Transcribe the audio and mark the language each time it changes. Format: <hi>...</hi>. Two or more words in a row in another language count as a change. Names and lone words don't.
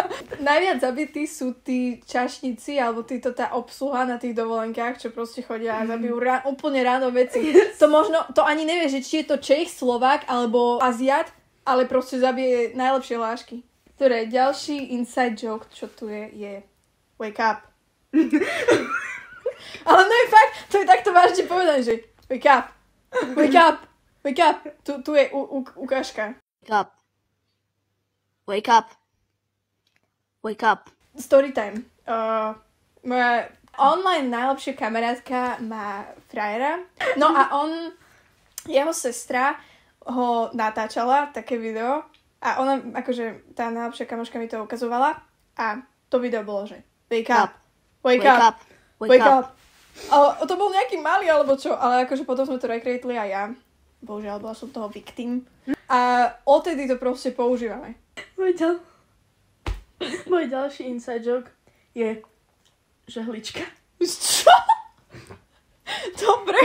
<sk>Najviac zabití sú tí čašníci alebo tá obsluha na tých dovolenkách, čo proste chodia a zabijú úplne ráno veci. To ani nevieš, že či je to Čech, Slovák alebo Aziat, ale proste zabije najlepšie lášky. Ktoré ďalší</sk> <en>inside joke,</en> <sk>čo tu je</sk> <en>wake up.</en> <sk>Ale no je fakt, to je takto vážne povedané, že</sk> <en>wake up. Wake up. Wake up.</en> <sk>Tu je ukážka.</sk> <en>Wake up. Wake up. Wake up.</en> <sk>Storytime. Moja online najlepšia kamarátka má frajera. No a jeho sestra ho natáčala, také video. A ona, akože tá najlepšia kamoška mi to ukazovala. A to video bolo, že</sk> <en>wake up. Wake up. Wake up.</en> <sk>Ale to bol nejaký malý alebo čo, ale akože potom sme to recreatli aj ja. Bohužiaľ, bola som toho victim. A odtedy to proste používame. Môj ďalší</sk> <en>inside joke</en> <sk>je žehlička. Čo? Dobre.</sk>